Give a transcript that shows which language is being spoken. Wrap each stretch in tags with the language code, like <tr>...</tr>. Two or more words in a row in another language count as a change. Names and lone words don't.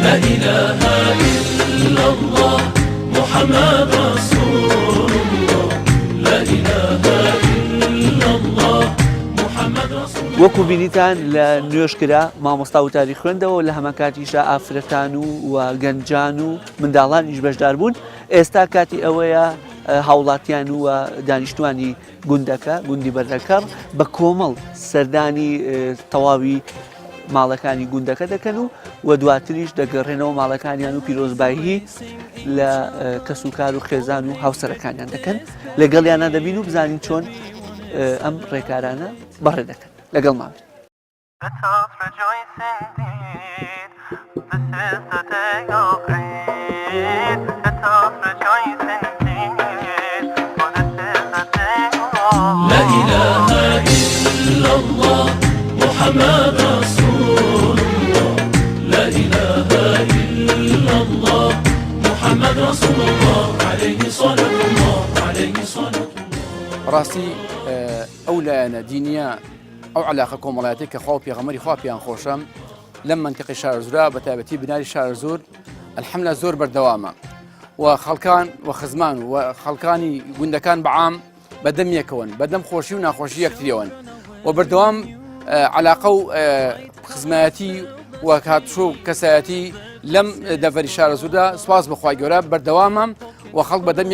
<ar>إله إلا الله محمد رسول الله لا إله إلا الله محمد رسول الله.</ar> <ckb>وەکو بینیتان لە نوێشکرا مامۆستا وتاری خوێندەوە لە هەمە کاتیشە ئافرەتان و گەنجان و منداڵانیش بەشدار بوون. ئێستا کاتی ئەوەیە هاوڵاتیان و دانیشتوانی گوندەکە گوندی بەردەکەڕ بە کۆمەڵ سەردانی تەواوی ماڵەکانی گوندەکە دەکەن و دواتریش دەگەڕێنەوە ماڵەکانیان و پیرۆزبایی لە کەسوکار و خێزان و هاوسەرەکانیان دەکەن لەگەڵیانە دەبین و بزانین چۆن ئەم ڕێکارانە بەڕێ دەکەن لەگەڵ ماوێت.</ckb> <en>Let us rejoice indeed. This is the day of Eid. Let us rejoice indeed. For this is the day of</en> <ar>لا إله إلا الله محمد رسول الله لا إله إلا الله محمد رسول الله عليه صلاة الله عليه صلاة الله.</ar> <ckb>ڕاستی ئەو لایەنە دینیە ئەو علاقە کۆمەڵایەتی کە خوا و پێغەمبەری خوا پێیان خۆشە لەم منتیقی شارزورا بە تایبەتی بناری شارزور الحەمدوللا زۆر بەردەوامە و خەڵکان و خزمان و خەڵکانی گوندەکان بەعام بەدەم یەکەوەن بەدەم خۆشی و ناخۆشی یەکتریەوەن و بەردەوام علاقە و خزمایەتی و کاتشۆ و کەسایەتی لەم دەڤەری شارزوردا سواز بەخوای گەورە بەردەوامە و خەڵک</ckb>